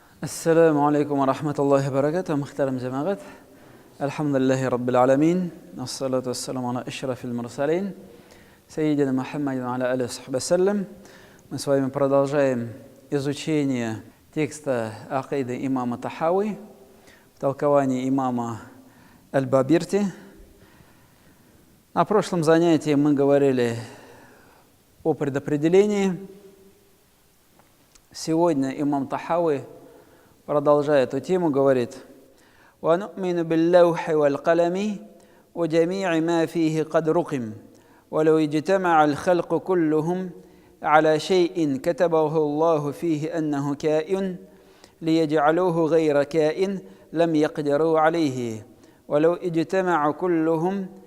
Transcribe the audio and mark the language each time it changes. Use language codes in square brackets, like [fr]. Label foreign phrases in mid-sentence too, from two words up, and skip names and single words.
[ar] السلام عليكم ورحمة الله وبركاته، محترم جماعة. الحمد لله رب العالمين. الصلاة والسلام على أشرف المرسلين. سيدنا محمد وعلى آله وصحبه وسلم. [ru] Мы с вами продолжаем изучение текста акиды имама Тахави в толковании имама Аль-Бабирти. На прошлом занятии мы говорили о предопределении. Сегодня имам Тахави, продолжая эту тему, говорит: [ar] وَنُؤْمِنُ بِاللَّوْحِ وَالْقَلَمِ وَجَمِيعِ مَا فِيهِ قَدْ رُقِمْ وَلَوْ اجْتَمَعَ الْخَلْقُ كُلُّهُمْ على شيء كتبه الله فيه أنه كائن ليجعلوه غير كائن لم يقدروا عليه ولو اجتمع كلهم